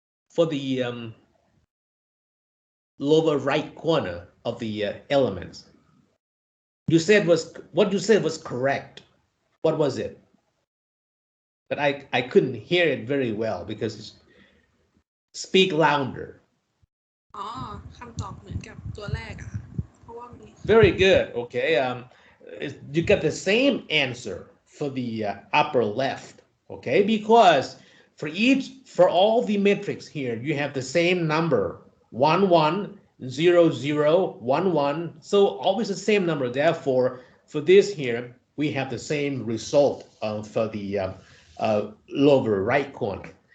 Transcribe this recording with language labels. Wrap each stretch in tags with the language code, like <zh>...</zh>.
<en>For the lower right corner of the elements. You said what you said was correct. What was it? But I couldn't hear it very well because it's, speak louder.</en> <th>อ๋อคำตอบเหมือนกับตัวแรกอะค่ะเพราะว่ามี</th> <en>Very good. Okay. You got the same answer for the upper left. Okay, because for all the metrics here, you have the same number 1 1 0 0 1 1. So always the same number. Therefore, for this here, we have the same result for the lower right corner.</en>